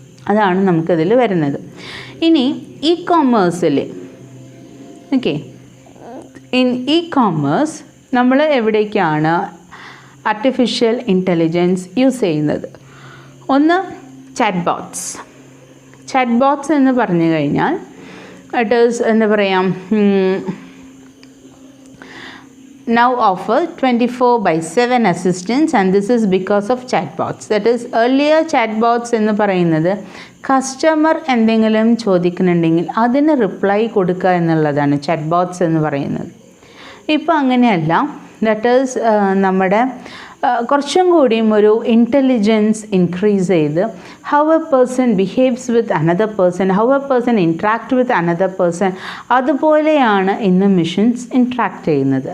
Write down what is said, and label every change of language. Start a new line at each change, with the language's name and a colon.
Malayalam: അതാണ് നമുക്കിതിൽ വരുന്നത്. ഇനി E കോമേഴ്സിൽ, okay, in E commerce നമ്മൾ എവിടേക്കാണ് ആർട്ടിഫിഷ്യൽ ഇൻ്റലിജൻസ് യൂസ് ചെയ്യുന്നത്? ഒന്ന് ചാറ്റ് ബോട്ട്സ്. ചാറ്റ് ബോട്ട്സ് എന്ന് പറഞ്ഞു കഴിഞ്ഞാൽ ഇറ്റ് ഈസ് എന്താ പറയുക,
English: now offer 24/7 assistance, and this is because of chatbots. That is, earlier chatbots
Malayalam: എന്ന് പറയുന്നത് കസ്റ്റമർ എന്തെങ്കിലും ചോദിക്കുന്നുണ്ടെങ്കിൽ അതിന് റിപ്ലൈ കൊടുക്കുക എന്നുള്ളതാണ് chatbots എന്ന് പറയുന്നത്. ഇപ്പോൾ അങ്ങനെയല്ല.
English: that is
Malayalam: നമ്മുടെ കുറച്ചും കൂടിയും ഒരു ഇൻ്റലിജൻസ് ഇൻക്രീസ് ചെയ്ത്
English: how a person behaves with another person, how a person interact with another person,
Malayalam: അതുപോലെയാണ് ഇന്ന് മെഷീൻസ് ഇൻട്രാക്ട് ചെയ്യുന്നത്.